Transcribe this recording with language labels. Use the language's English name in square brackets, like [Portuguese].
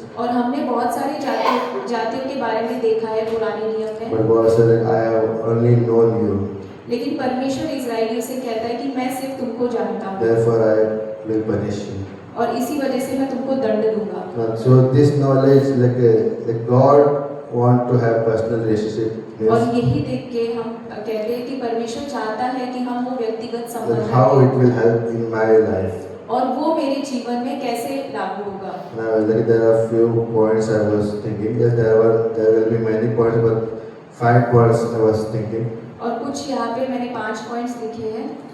[Hindi] और हमने बहुत सारी जातियों के बारे में देखा है पुराने नियम में। [English] But God said, that I have only known you. [Hindi] लेकिन परमेश्वर इस्राएलियों से कहता है कि मैं सिर्फ तुमको जानता हूँ [English] Therefore I will punish you. [Hindi] और इसी वजह से मैं तुमको दंड दूंगा। [English] So this knowledge, like God want to have personal relationship. [Hindi] और [English] Yes. [Hindi] यही देख के हम कहते हैं कि परमेश्वर चाहता है कि हम वो व्यक्तिगत [English] That [Hindi] संबंध [English] how it [Hindi] रखें [English] will help in my life. [Hindi] और वो मेरे जीवन में कैसे लागू होगा। [English] Now, like there are few points I was thinking. Yes, there will be many points, but 5 points I was thinking. [Hindi] और कुछ यहाँ पे मैंने 5 पॉइंट्स लिखे हैं।